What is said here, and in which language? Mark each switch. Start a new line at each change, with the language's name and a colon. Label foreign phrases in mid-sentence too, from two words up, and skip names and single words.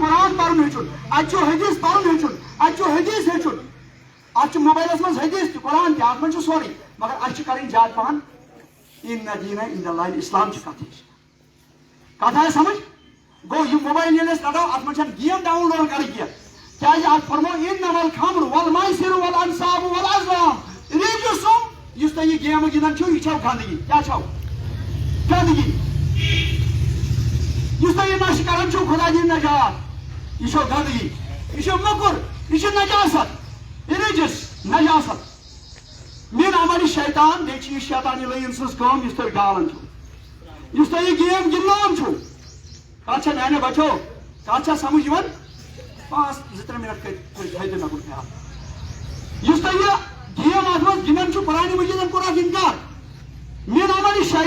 Kashmiri: قرآن پرُن ہیٚچھُن اتہِ چھُ حدیث پرُن ہیٚچھُن اتہِ چھُ حدیث ہیٚچھُن اتھ چھُ موبایلس منٛز حدیث تہِ قرآن تہِ اتھ منٛز چھُ سورُے مگر اَسہِ چھِ کرٕنۍ زیادٕ پہن
Arabic: ان دیٖنَ عند اللہِ اسلام
Kashmiri: چہِ کتھ کتھ آیہِ سمجھ گوٚو یہِ موبایل ییٚلہِ أسۍ رٹو اتھ منٛز چھنہٕ گیم ڈاوُن لوڈ کرٕنۍ کینٛہہ کیازِ اتھ فرمو
Arabic: انما الخمر والمیسر والانصاب والازلام رجس
Kashmiri: یُس تُہۍ یہِ گیمہٕ گِنٛدان چھِو یہِ چھو گندگی کیٛاہ چھو گندگی یُس تُہۍ یہِ نشہٕ کران چھِو خدا دِیِن نجات یہِ چھو گندگی یہِ چھُ موٚکُر یہِ چھُ نجاست رجس نجاست
Arabic: من عمل شیطان
Kashmiri: بیٚیہِ چھِ یہِ شیطانہِ لٲیِن سٕنٛز کٲم یُس تُہۍ ڈالان چھِو یُس تُہۍ یہِ گیم گِنٛدناوان چھِو کتھ چھا میانہِ بچو کتھ چھا سمجھ یِوان 5-3 منٹ تھٲیِو مےٚ کُن خیال یُس تُہۍ یہِ گیم اتھ منٛز گِنٛدان چھِو قرآنِ مجیٖدن کوٚر اتھ انکار
Arabic: من عمل شیطان